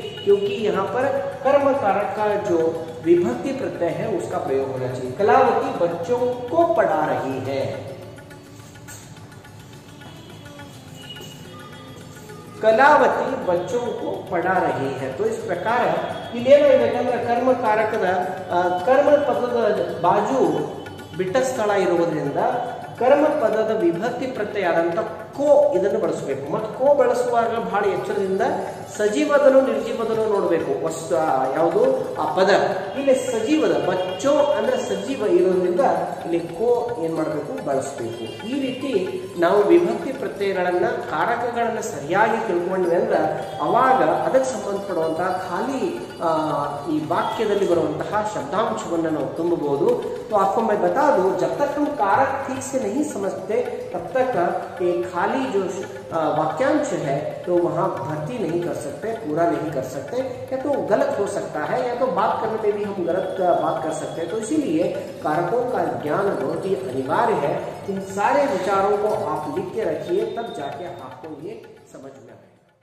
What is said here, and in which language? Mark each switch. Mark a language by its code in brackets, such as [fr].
[hi] क्योंकि यहाँ पर कर्म कारक का जो विभक्ति प्रत्यय है उसका प्रयोग होना चाहिए. कलावती बच्चों को पढ़ा रही है. कलावती बच्चों को पढ़ा रही है. तो इस प्रकार [kn] ಇಲ್ಲೇನಾಗಬೇಕಂದ್ರೆ ಕರ್ಮ ಕಾರಕದ ಕರ್ಮ ಪದದ ಬಾಜು ಬಿಟ್ಟ ಸ್ಥಳ ಇರುವುದರಿಂದ ಕರ್ಮ ಪದದ ವಿಭಕ್ತಿ ಪ್ರತ್ಯಯ ಆದಂತ ಕೋ ಇದನ್ನು ಬಳಸಬೇಕು. ಮತ್ತು ಕೋ ಬಳಸುವಾಗ ಬಹಳ ಎಚ್ಚರದಿಂದ ಸಜೀವದನು ನಿರ್ಜೀವದನು ನೋಡಬೇಕು. ಯಾವುದು ಆ ಪದ ಇಲ್ಲಿ ಸಜೀವದ ಬಚ್ಚೋ ಅಂದ್ರೆ ಸಜೀವ ಇರೋದ್ರಿಂದ ಇಲ್ಲಿ ಕೋ ಏನ್ ಮಾಡಬೇಕು, ಬಳಸಬೇಕು. ಈ ರೀತಿ ನಾವು ವಿಭಕ್ತಿ ಪ್ರತ್ಯಯಗಳನ್ನ ಕಾರಕಗಳನ್ನ ಸರಿಯಾಗಿ ತಿಳ್ಕೊಂಡ್ವಿ ಅಂದ್ರೆ ಅವಾಗ ಅದಕ್ಕೆ ಸಂಬಂಧಪಡುವಂತಹ ಖಾಲಿ ಈ ವಾಕ್ಯದಲ್ಲಿ ಬರುವಂತಹ ಶಬ್ದಾಂಶವನ್ನು ನಾವು ತುಂಬಬಹುದು. [hi] तो आपको मैं बता दूं, जब तक हम कारक ठीक से नहीं समझते तब तक एक खाली जो वाक्यांश है तो वहां भर्ती नहीं कर सकते, पूरा नहीं कर सकते, या तो गलत हो सकता है या तो बात करने में भी हम गलत बात कर सकते हैं. तो इसीलिए कारकों का ज्ञान बहुत ही अनिवार्य है. इन सारे विचारों को आप लिख के रखिए, तब जाके आपको ये समझ में आए.